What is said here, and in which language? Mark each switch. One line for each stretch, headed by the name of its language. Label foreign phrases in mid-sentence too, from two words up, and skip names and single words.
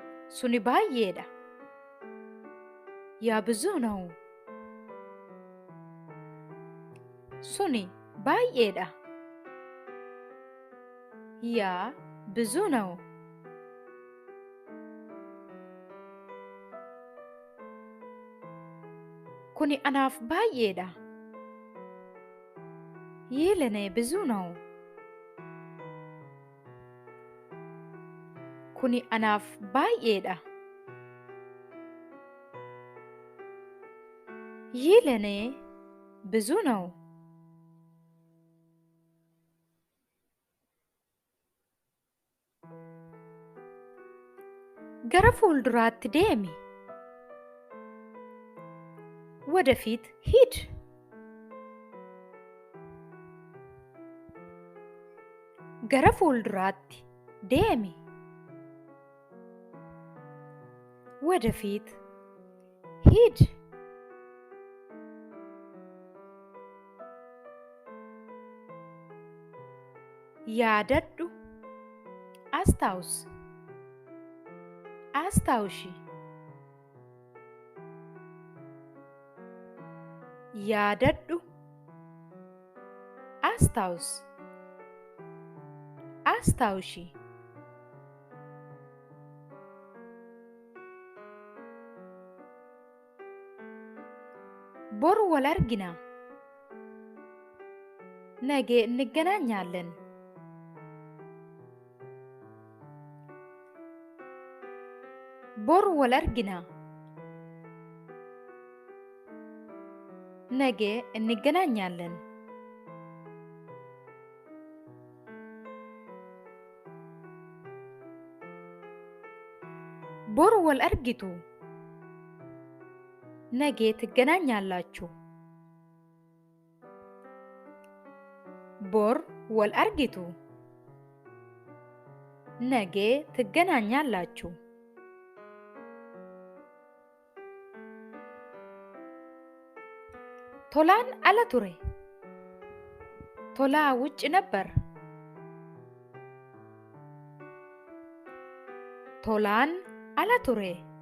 Oromo: Suni baay'eedha. Yaa
Amharic: ብዙ ነው.
Oromo: Suni baay'eedha.
Amharic: Yaa ብዙ ነው.
Oromo: Kuni anaaf baay'eedha.
Amharic: ይህ ለኔ ብዙ ነው.
Oromo: Kuni anaaf baay'eedha.
Amharic: ይህ ለኔ ብዙ ነው.
Oromo: Gara fuulduraatti deemi.
Amharic: ወደፊት ሂድ.
Oromo: Gara fuulduraatti deemi.
Amharic: ወደፊት ሂድ.
Oromo: Yaadadhu.
Amharic: አስታውስ። አስታውሺ.
Oromo: Yaadadhu.
Amharic: አስታውስ። አስታውሺ.
Oromo: Boru wal argina.
Amharic: ነገ እንገናኛለን.
Oromo: boru wal argina.
Amharic: ነገ እንገናኛለን.
Oromo: boru wal argitu.
Amharic: ነገ ትገናኛላችሁ.
Oromo: bor wal argitu.
Amharic: ነገ ትገናኛላችሁ.
Oromo: ቶላን ala ture.
Amharic: ቶላ ውጭ ነበር. ቶላን
Oromo: ala ture.